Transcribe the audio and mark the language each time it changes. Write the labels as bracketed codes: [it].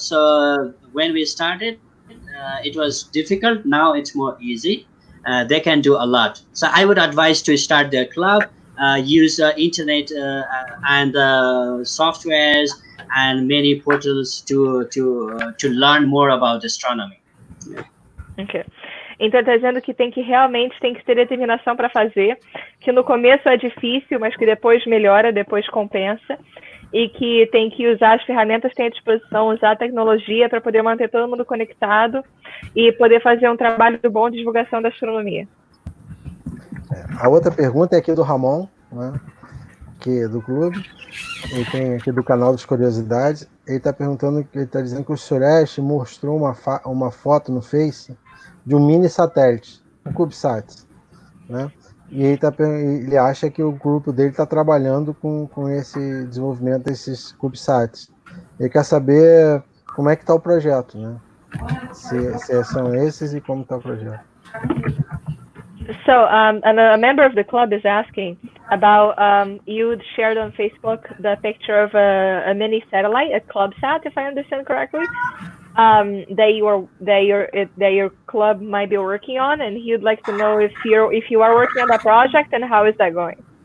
[en] So when we started, it was difficult. Now it's more easy. They can do a lot. So I would advise to start their club, use internet and softwares and many portals to learn more about astronomy. Okay. [pt] Então, está dizendo que realmente tem que ter determinação para fazer, que no começo é difícil, mas que depois melhora, depois compensa, e que tem que usar as ferramentas que tem à disposição, usar a tecnologia para poder manter todo mundo conectado e poder fazer um trabalho bom de divulgação da astronomia. A outra pergunta é aqui do Ramon, né, que é do Clube, ele tem aqui do canal das Curiosidades. Ele está dizendo que o Suresh mostrou uma foto no Face de um mini satélite, um CubeSat, né? E ele acha que o grupo dele está trabalhando com esse desenvolvimento desses CubeSats. Ele quer saber como é que está o projeto, né? Se são esses e como está o projeto. [en] So, a member of the club is asking about you shared on Facebook the picture of a mini satellite, a CubeSat, if I understand correctly, that your club might be working on, and he'd like to know if you are working on that project and how is that going.